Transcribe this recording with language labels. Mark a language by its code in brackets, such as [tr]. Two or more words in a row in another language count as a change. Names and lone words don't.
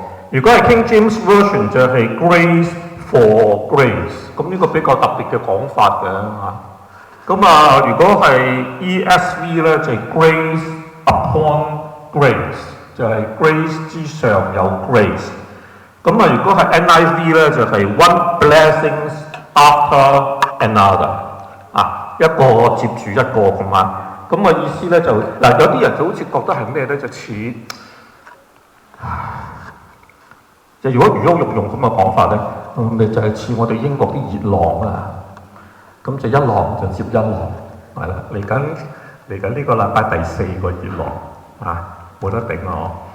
[yue] 如果係 King James Version 就係 [en] Grace for Grace， [yue] 咁呢個比較特別嘅講法嘅如果係 ESV 咧就係 [en] Grace upon Grace， [yue] 就係 Grace 之上有 Grace。如果係 NIV 咧就係 [en] One blessings after another， [yue] 一個接住一個咁啊。意思咧就有啲人就好似覺得係咩咧，就似如果魚肉用咁嘅講法咧，咪就係似我哋英國啲熱浪啊，咁就一浪就接一浪，係啦，嚟緊呢個禮拜第4個熱浪冇得頂啊！